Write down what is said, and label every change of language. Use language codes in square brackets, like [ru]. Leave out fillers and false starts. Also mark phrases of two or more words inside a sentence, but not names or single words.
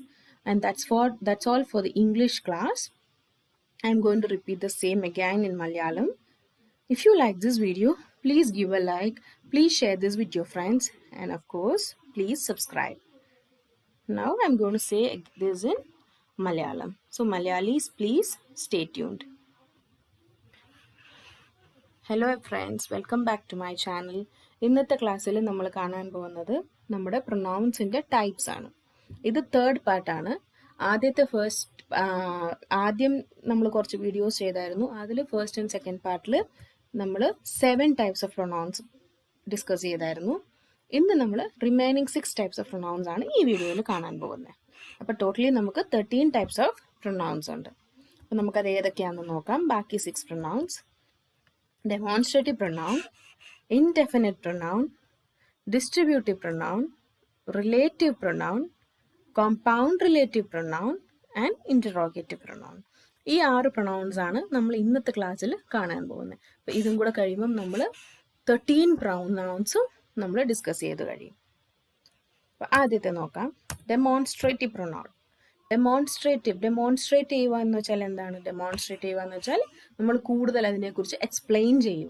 [en] And that's all for the English class. I'm going to repeat the same again in Malayalam. If you like this video, please give a like, please share this with your friends, and of course, please subscribe. Now I'm going to say this in Malayalam. So Malayalis, please stay tuned. hello friends, welcome back to my channel. [ml] ഇന്നത്തെ ക്ലാസ്സിൽ നമ്മൾ കാണാൻ പോകുന്നത് നമ്മുടെ പ്രൊനൗൺസിൻ്റെ ടൈപ്സ് ആണ്. ഇത് തേർഡ് പാർട്ടാണ്. ആദ്യം നമ്മൾ കുറച്ച് വീഡിയോസ് ചെയ്തായിരുന്നു. അതിൽ [en] first and second [ml] പാർട്ടിൽ നമ്മൾ 7 [en] types of pronouns discuss [ml] ചെയ്തായിരുന്നു. ഇന്ന് നമ്മൾ [en] remaining 6 types of pronouns [ml] ആണ് ഈ വീഡിയോയിൽ കാണാൻ പോകുന്നത്. അപ്പോൾ ടോട്ടലി നമുക്ക് 13 [en] types of pronouns [ml] ഉണ്ട്. അപ്പോൾ നമുക്കത് ഏതൊക്കെയാണെന്ന് നോക്കാം. ബാക്കി 6 പ്രൊനൗൺസ്: [en] demonstrative pronoun, indefinite pronoun, distributive pronoun, relative pronoun, compound relative pronoun and interrogative pronoun. [ml] ഈ 6 പ്രൊനൗൺസ് ആണ് നമ്മൾ ഇന്നത്തെ ക്ലാസ്സിൽ കാണാൻ പോകുന്നത്. അപ്പോൾ ഇതും കൂടെ കഴിയുമ്പം നമ്മൾ 13 പ്രൊനൗൺസും നമ്മൾ ഡിസ്കസ് ചെയ്ത് കഴിയും. അപ്പോൾ ആദ്യത്തെ നോക്കാം, [en] demonstrative pronoun. [ml] ഡെമോൺസ്ട്രേറ്റ് ചെയ്യുക എന്ന് വെച്ചാൽ എന്താണ്? ഡെമോൺസ്ട്രേറ്റ് ചെയ്യുക എന്ന് വെച്ചാൽ നമ്മൾ കൂടുതൽ അതിനെക്കുറിച്ച് എക്സ്പ്ലെയിൻ ചെയ്യുക.